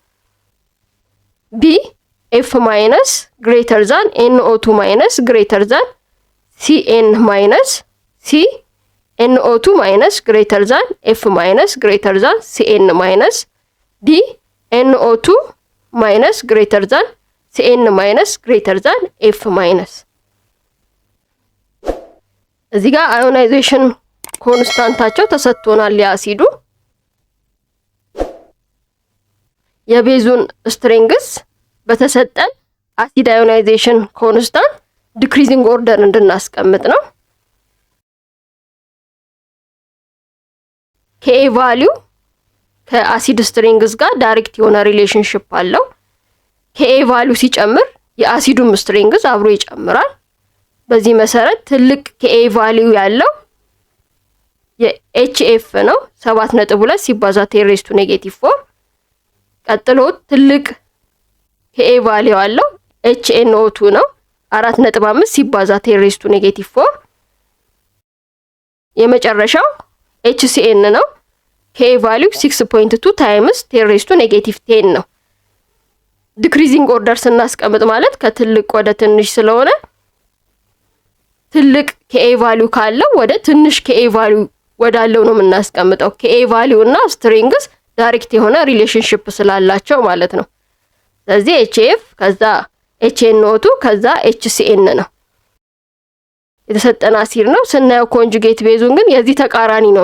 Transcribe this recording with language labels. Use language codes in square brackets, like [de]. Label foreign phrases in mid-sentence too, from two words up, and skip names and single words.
[en] B F minus greater than NO2 minus greater than Cn minus. C NO2 minus greater than F minus greater than Cn minus. D NO2 minus greater than Cn minus greater than F minus. [am] እዚህ ጋር አዮናይዜሽን ኮንስታንታቸው ተሰጥቶናል። የአሲዱ የቤዙን ስትሬንግስ በተሰጠን [en] acid ionization constant decreasing order [am] እንድናስቀምጥ ነው። [en] Ka value [am] ከአሲድ ስትሬንግስ ጋር ዳይሬክት የሆነ ሪሌሽንሺፕ አለው። [en] Ka value [am] ሲጨምር የአሲዱም ስትሬንግስ አብሮ ይጨምራል። በዚህ መሰረት ትልቅ [en] Ka value [am] ያለው የኤችኤፍ ነው 7.2 ሲባዛ [en] 10 raised to negative 4። [am] ቀጥሎ ትልቅ [en] Ka value [am] አለው HNO2 ነው 4.5 ሲባዛ [en] 10 raised to negative 4። [am] የመጨረሻው HCN ነው [en] Ka value 6.2 times 10 raised to negative 10 [am] ነው። [en] decreasing order [am] ስናስቀምጥ ማለት ከትልቅ ወደ ትንሽ ስለሆነ ትልቅ [en] Ka value [am] ካለው ወደ ትንሽ [en] Ka value [am] ወዳለው ነው የምናስቀምጠው። [en] Ka value [am] እና ስትሪንግስ ዳይሬክት የሆነ ሪሌሽንሺፕ ስላላቸው ማለት ነው። ስለዚህ HF ከዛ HNO2 ከዛ HCN ነው የተሰጠን አሲድ ነው። ስናየው ኮንጁጌት ቤዙን ግን የዚህ ተቃራኒ ነው